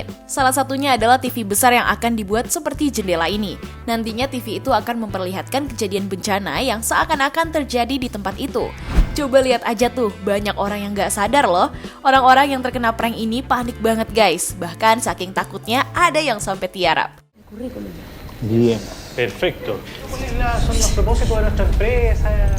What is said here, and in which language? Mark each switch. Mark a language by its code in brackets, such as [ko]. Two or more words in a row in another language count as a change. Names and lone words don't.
[id] Salah satunya adalah TV besar yang akan dibuat seperti jendela ini. Nantinya TV itu akan memperlihatkan kejadian bencana yang seakan-akan terjadi di tempat itu. Coba lihat aja tuh, banyak orang yang gak sadar loh. Orang-orang yang terkena prank ini panik banget guys. Bahkan saking takutnya ada yang sampai tiarap. [es] Bien, perfecto. Son los propósitos de nuestra empresa.